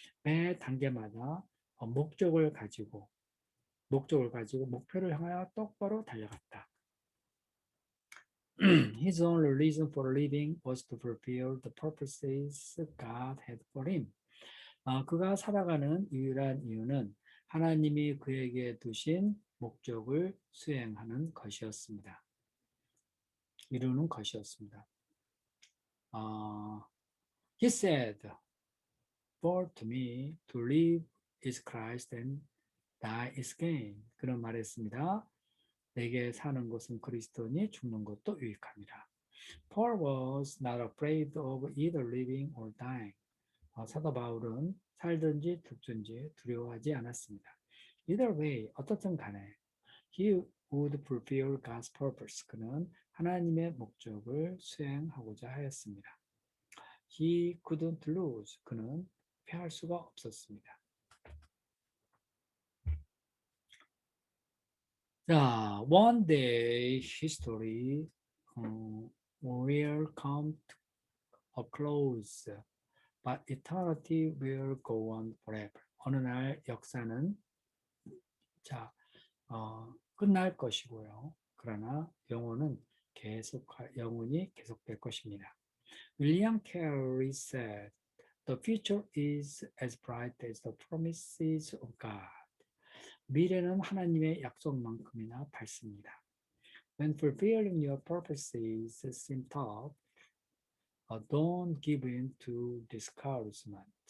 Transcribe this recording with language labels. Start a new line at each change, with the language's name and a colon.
Korean: 매 단계마다 목표를 가지고 목표를 향하여 똑바로 달려갔다.
English: His only reason for living was to fulfill the purposes God had for him.
Korean: 그가 살아가는 유일한 이유는 하나님이 그에게 두신 목적을 수행하는 것이었습니다. 이루는 것이었습니다.
English: He said, For to me to live is Christ and die is gain.
Korean: 그런 말했습니다. 내게 사는 것은 그리스도니 죽는 것도 유익합니다.
English: Paul was not afraid of either living or dying.
Korean: 사도 바울은 살든지 죽든지 두려워하지 않았습니다.
English: Either way,
Korean: 어떻든 간에
English: he would fulfill God's purpose.
Korean: 그는 하나님의 목적을 수행하고자 하였습니다.
English: He couldn't lose.
Korean: 그는 패할 수가 없었습니다.
English: 자, one day history will come to a close, but eternity will go on forever.
Korean: 어느 날 역사는 자, 끝날 것이고요. 그러나 영혼이 계속될 것입니다.
English: William Carey said, "The future is as bright as the promises of God."
Korean: 미래는 하나님의 약속만큼이나 밝습니다.
English: When fulfilling your purposes seem tough, don't give in to discouragement.